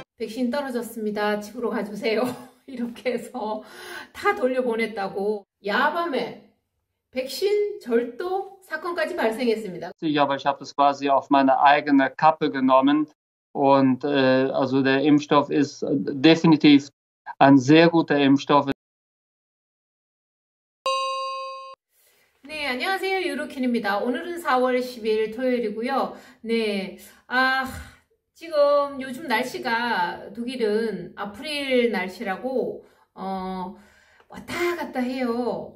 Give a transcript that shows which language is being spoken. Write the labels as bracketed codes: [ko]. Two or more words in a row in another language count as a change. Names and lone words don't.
[ko] 백신 떨어졌습니다. 집으로 가주세요. 이렇게 해서 다 돌려보냈다고. 야밤에 백신 절도 사건까지 발생했습니다. [de] Aber ich habe das quasi auf meine eigene Kappe genommen und also der Impfstoff ist definitiv ein sehr guter Impfstoff. [ko] 네, 안녕하세요. 유로킨입니다. 오늘은 4월 10일 토요일이고요. 네, 지금 요즘 날씨가 독일은 아프릴 날씨라고 왔다 갔다 해요.